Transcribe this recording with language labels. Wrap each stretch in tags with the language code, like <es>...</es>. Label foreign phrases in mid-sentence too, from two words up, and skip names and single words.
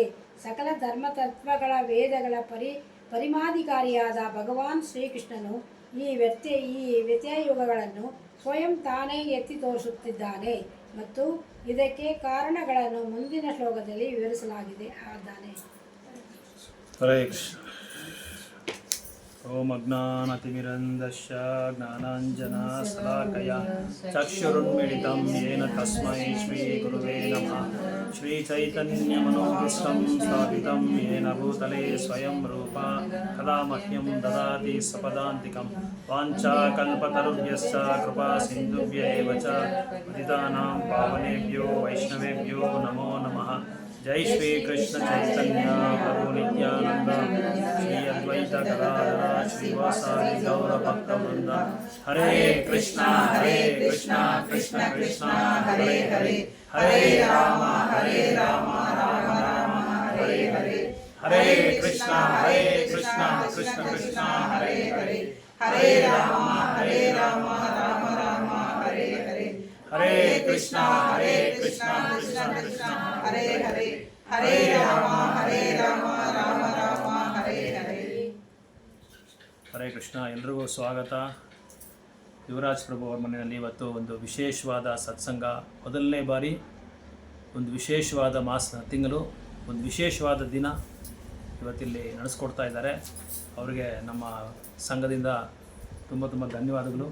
<kn>ಸಕಲ ಧರ್ಮತತ್ವಗಳ ವೇದಗಳ ಪರಿಮಾಧಿಕಾರಿಯಾದ ಭಗವಾನ್ ಶ್ರೀಕೃಷ್ಣನು ಈ ವ್ಯತ್ಯಯಗಳನ್ನು ಸ್ವಯಂ ತಾನೇ ಎತ್ತಿ ತೋರಿಸುತ್ತಿದ್ದಾನೆ ಮತ್ತು ಇದಕ್ಕೆ ಕಾರಣಗಳನ್ನು ಮುಂದಿನ ಶ್ಲೋಕದಲ್ಲಿ ವಿವರಿಸಲಾಗಿದೆ.</kn> <sa>ॐ अज्ञानतिमिरन्दस्य ज्ञानाञ्जनशलाकया चक्षुरुन्मीलितं येन तस्मै श्रीगुरुवे नमः। श्रीचैतन्यमनोभीष्टं स्थापितं येन भूतले स्वयं रूपा कदा मह्यं ददाति सपदान्तिकं। वाञ्छाकल्पतरुभ्यश्च कृपासिन्धुभ्य एव च पतितानां पावनेभ्यो वैष्णवेभ्यो नमो नमः। जय श्री कृष्ण चैतन्य प्रभु नित्यानंद श्री अद्वैत गदाधर श्रीवासादि गौर भक्तवृंद। हरे कृष्णा कृष्ण कृष्ण हरे हरे, हरे राम राम राम हरे हरे। हरे कृष्णा कृष्ण कृष्ण हरे हरे, हरे राम राम राम हरे हरे। हरे कृष्णा कृष्ण कृष्ण हरे हरे, हरे राम राम राम हरे हरे। ಹರೇ ಕೃಷ್ಣ.</sa> <kn>ಎಲ್ರಿಗೂ ಸ್ವಾಗತ. ಯುವರಾಜ್ ಪ್ರಭು ಅವರ ಮನೆಯಲ್ಲಿ ಇವತ್ತು ಒಂದು ವಿಶೇಷವಾದ ಸತ್ಸಂಗ, ಮೊದಲನೇ ಬಾರಿ ಒಂದು ವಿಶೇಷವಾದ ತಿಂಗಳು, ಒಂದು ವಿಶೇಷವಾದ ದಿನ ಇವತ್ತಿಲ್ಲಿ ನಡೆಸ್ಕೊಡ್ತಾ ಇದ್ದಾರೆ. ಅವರಿಗೆ ನಮ್ಮ ಸಂಘದಿಂದ ತುಂಬ ಧನ್ಯವಾದಗಳು.</kn>